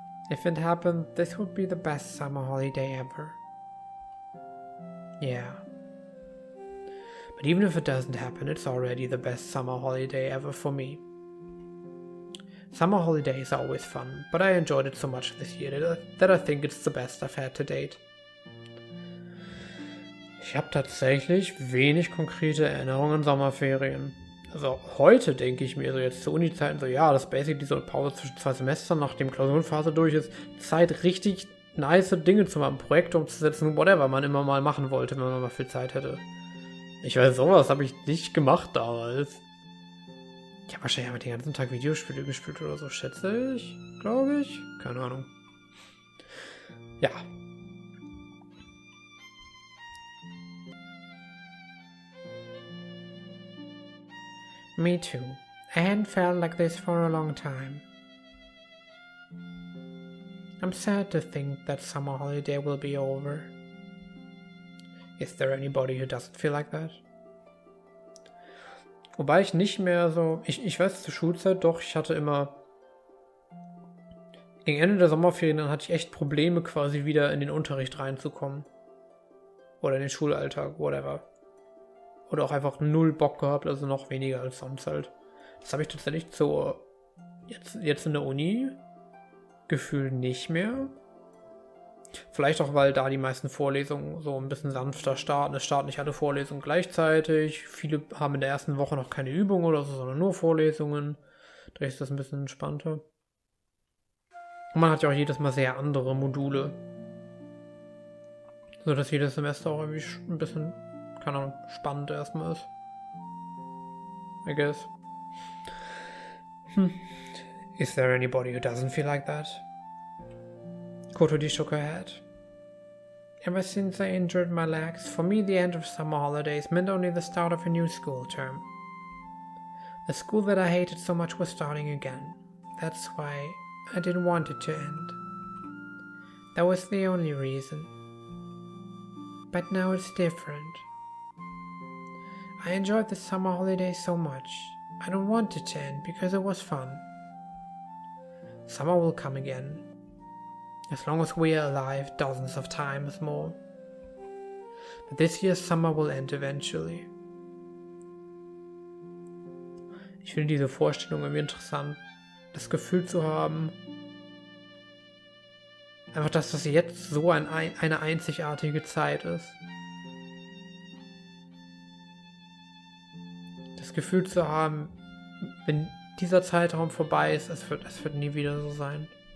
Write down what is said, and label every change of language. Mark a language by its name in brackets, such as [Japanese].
[English] If it happened, this would be the best summer holiday ever. Yeah. But even if it doesn't happen, it's already the best summer holiday ever for me. Summer holidays are always fun, but I enjoyed it so much this year that I think it's the best I've had to date. [German] Ich habe tatsächlich wenig konkrete Erinnerungen an Sommerferien. Also heute denke ich mir so jetzt zu Uni-Zeiten so, ja, das ist basically so eine Pause zwischen 2 Semestern, nachdem Klausurenphase durch ist. Zeit, richtig nice Dinge zu machen, Projekte umzusetzen, whatever man immer mal machen wollte, wenn man mal viel Zeit hätte. Ich weiß, sowas habe ich nicht gemacht damals. Ich habe wahrscheinlich einfach den ganzen Tag Videospiele gespielt oder so, schätze ich, glaube ich. Keine Ahnung. Ja. [English] Me too. I hadn't felt like this for a long time. I'm sad to think that summer holiday will be over. Is there anybody who doesn't feel like that? [German] Wobei ich nicht mehr so... Ich weiß, zur Schulzeit doch, ich hatte immer... Gegen Ende der Sommerferien dann hatte ich echt Probleme, quasi wieder in den Unterricht reinzukommen. Oder in den Schulalltag, whatever. Oder auch einfach null Bock gehabt, also noch weniger als sonst halt. Das habe ich tatsächlich so... Jetzt in der Uni... Gefühl nicht mehr. Vielleicht auch, weil da die meisten Vorlesungen so ein bisschen sanfter starten. Es starten nicht alle Vorlesungen gleichzeitig. Viele haben in der ersten Woche noch keine Übung oder so, sondern nur Vorlesungen. Da ist das ein bisschen entspannter. Und man hat ja auch jedes Mal sehr andere Module. So dass jedes Semester auch irgendwie ein bisschen, keine Ahnung, spannend erstmal ist. [English] I guess. Is there anybody who doesn't feel like that? Kotori shook her head. Ever since I injured my legs, for me the end of summer holidays meant only the start of a new school term. The school that I hated so much was starting again. That's why I didn't want it to end. That was the only reason. But now it's different. I enjoyed the summer holidays so much. I don't want it to end because it was fun. Summer will come again. As long as we are alive, dozens of times more. But this year's summer will end eventually. [German] Ich finde diese Vorstellung irgendwie interessant. Das Gefühl zu haben, einfach, dass das jetzt so eine einzigartige Zeit ist. Das Gefühl zu haben, wenn dieser Zeitraum vorbei ist, es wird nie wieder so sein.